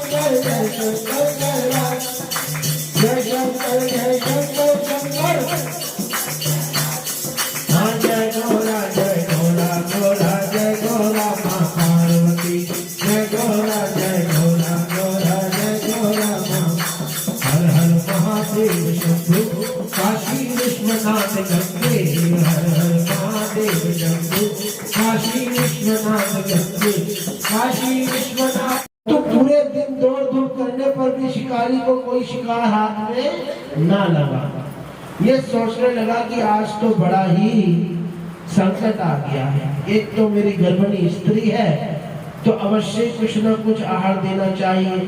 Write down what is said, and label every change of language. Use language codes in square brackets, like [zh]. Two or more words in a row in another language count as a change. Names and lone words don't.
[hi] जय शंकर कैलाश, जय शंकर जय शंकर शंकर। हाँ जय गौरा गौरा जय गौरा माँ पार्वती, जय गौरा गौरा जय गौरा माँ। हर हर महादेव शंभु काशी विश्वनाथ गंगे, हर हर महादेव शंभु काशी विश्वनाथ गंगे, काशी विश्वनाथ। तो पूरे दिन दौड़ धूप करने पर भी शिकारी को कोई शिकार हाथ में ना लगा। ये सोचने लगा कि आज तो बड़ा ही संकट आ गया है। एक तो मेरी गर्भिणी स्त्री है, तो अवश्य कुछ न कुछ आहार देना चाहिए।